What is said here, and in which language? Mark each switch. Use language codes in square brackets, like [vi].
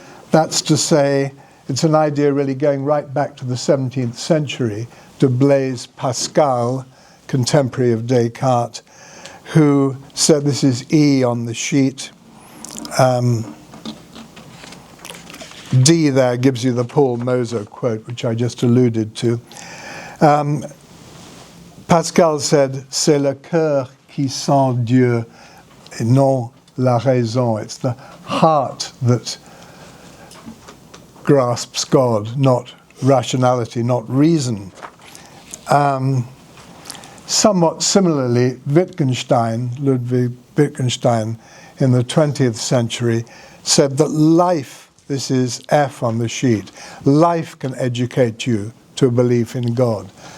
[en] That's to say, it's an idea really going right back to the 17th century, to Blaise Pascal, contemporary of Descartes, who said, this is E on the sheet, D there gives you the Paul Moser quote, which I just alluded to. Pascal said, [fr] c'est le cœur qui sent Dieu, et non la raison. [en] It's the heart that grasps God, not rationality, not reason. Somewhat similarly, Ludwig Wittgenstein, in the 20th century, said that life, this is F on the sheet, life can educate you to a belief in God.